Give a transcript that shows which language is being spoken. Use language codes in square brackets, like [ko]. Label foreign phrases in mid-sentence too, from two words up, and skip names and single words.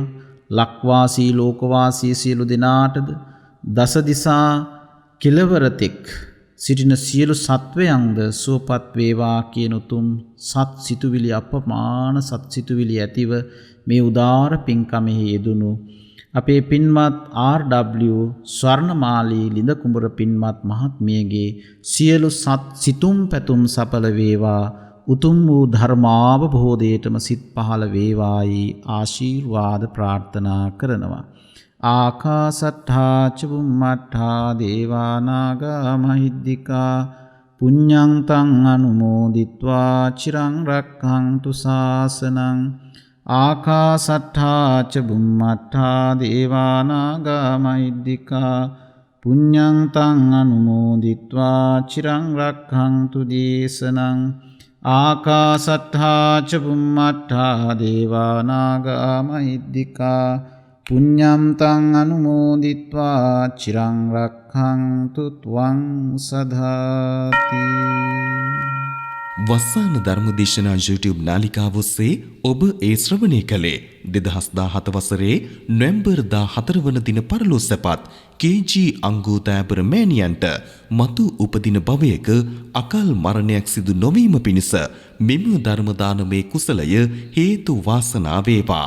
[si] ලක්වාසී ලෝකවාසී සියලු දෙනාටද දස දිසා කෙළවරතෙක් සිටින සියලු සත්වයන්ද සුවපත් වේවා කියන උතුම් සත් සිතුවිලි අපමාන සත් සිතුවිලි ඇතිව මේ උදාර පින්කමෙහි යෙදුණු අපේ පින්වත් ආර්.ඩබ්ලිව් ස්වර්ණමාලී ලිඳ කුඹුර පින්වත් මහත්මියගේ සියලු සත් සිතුම් පැතුම් සඵල වේවා. උතුම් වූ ධර්මාවබෝධයටම සිත් පහළ වේවායි ආශිර්වාද ප්‍රාර්ථනා කරනවා. [pi] ආකාසට්ඨා ච බුම්මට්ඨා දේවා නාග මහිද්దికා පුඤ්ඤං තං අනුමෝදිත්වා චිරං රක්ඛන්තු ශාසනං. ආකාසට්ඨා ච බුම්මට්ඨා දේවා නාග මහිද්దికා පුඤ්ඤං තං අනුමෝදිත්වා චිරං රක්ඛන්තු දේශනං. ආකාසට්ඨා ච බුම්මට්ඨා දේවා නාග මහිද්దికා පුඤ්ඤං තං අනුමෝදිත්වා චිරං රක්ඛන්තු ත්වං සදාති. [si] වස්සාන ධර්මදේශනා YouTube නාලිකාව ඔස්සේ ඔබ ඒ ශ්‍රවණය කළේ 2017 වසරේ නොවැම්බර් 14 වන දින පරලෝ සැපත් KG අංගෝදෑබර මෑණියන්ට මතු උපදින භවයක අකාල් මරණයක් සිදු නොවීම පිණිස මෙම ධර්ම දානමේ කුසලය හේතු වාසනා වේවා.